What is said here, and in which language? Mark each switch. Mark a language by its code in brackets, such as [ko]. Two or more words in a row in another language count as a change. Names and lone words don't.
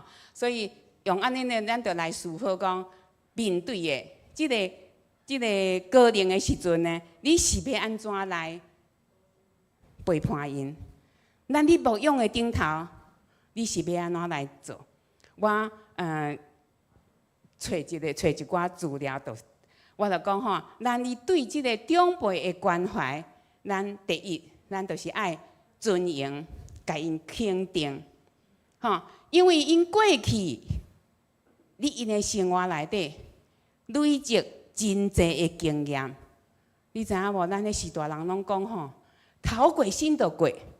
[nan] 所以用安尼呢，咱就来思考讲，面对的这个高龄的时阵呢，你是要安怎来陪伴因？咱你无用的顶头，你是要安怎来做？我找一寡资料，我就讲吼，咱你对这个长辈的关怀，咱第一。咱就是爱尊严，甲因肯定，吼，因为因过去，你因的生活内底累积真侪的经验，你知影无？咱的时大人拢讲吼，头过身就过。